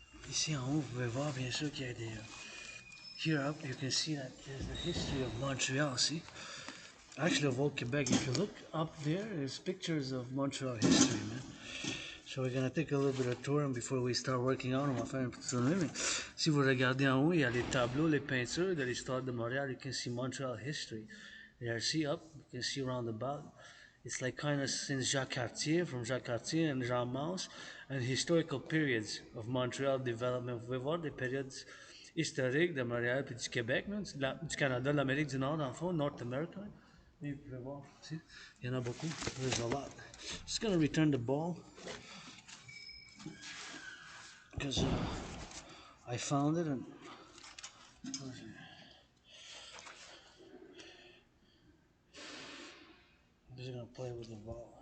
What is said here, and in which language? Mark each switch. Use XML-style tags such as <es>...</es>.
<fr>Ici en haut, vous pouvez voir bien sûr qu'il y a des.</fr> <en>Here up, you can see that there's the history of Montreal. See, actually of all Quebec. If you look up there, there's pictures of Montreal history, man. So we're gonna take a little bit of tour, and before we start working out,</en> <fr>on va faire un petit tournée. Mais si vous regardez en haut, il y a les tableaux, les peintures de l'histoire de Montréal.</fr> <en>You can see Montreal history. There, see up, you can see around about. It's like kind of since Jacques Cartier, from Jacques Cartier and Jean Mance, and historical periods of Montreal development.</en> <fr>Vous pouvez voir des périodes historiques de Montréal puis du Québec, là, du Canada, de l'Amérique du Nord, dans le fond, North America. Et vous pouvez voir, see, il y en a beaucoup.</fr> <en>There's a lot. Just gonna return the ball, because I found it, and I'm just gonna play with the ball.</en>